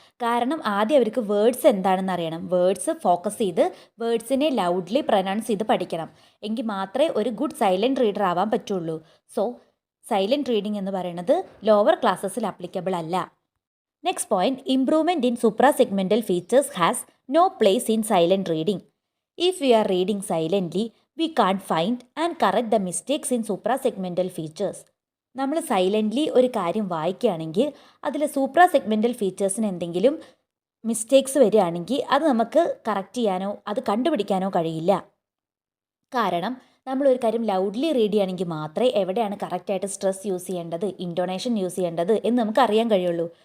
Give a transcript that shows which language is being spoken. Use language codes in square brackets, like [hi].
[ml] കാരണം ആദ്യം അവർക്ക് വേർഡ്സ് എന്താണെന്ന് അറിയണം. വേർഡ്സ് ഫോക്കസ് ചെയ്ത് വേർഡ്സിനെ ലൗഡ്ലി പ്രൊനൗൺസ് ചെയ്ത് പഠിക്കണം. എങ്കിൽ മാത്രമേ ഒരു ഗുഡ് സൈലൻറ്റ് റീഡർ ആവാൻ പറ്റുള്ളൂ. സോ സൈലൻറ്റ് റീഡിംഗ് എന്ന് പറയുന്നത് ലോവർ ക്ലാസ്സസിൽ അപ്ലിക്കബിൾ അല്ല. [en] Next point, improvement in suprasegmental features has no place in silent reading. If we are reading silently, we can't find and correct the mistakes in suprasegmental features. [ml] നമ്മൾ silently ഒരു കാര്യം വായിക്കുകയാണെങ്കിൽ അതിൽ സൂപ്രാസെഗ്മെൻ്റൽ ഫീച്ചേഴ്സിന് എന്തെങ്കിലും mistakes വരികയാണെങ്കിൽ അത് നമുക്ക് കറക്റ്റ് ചെയ്യാനോ അത് കണ്ടുപിടിക്കാനോ കഴിയില്ല. കാരണം നമ്മളൊരു കാര്യം ലൗഡ്ലി റീഡ് ചെയ്യുകയാണെങ്കിൽ മാത്രമേ എവിടെയാണ് കറക്റ്റായിട്ട് സ്ട്രെസ് യൂസ് ചെയ്യേണ്ടത്, ഇൻറ്റോണേഷൻ യൂസ് ചെയ്യേണ്ടത് എന്ന് നമുക്ക് അറിയാൻ കഴിയുള്ളൂ.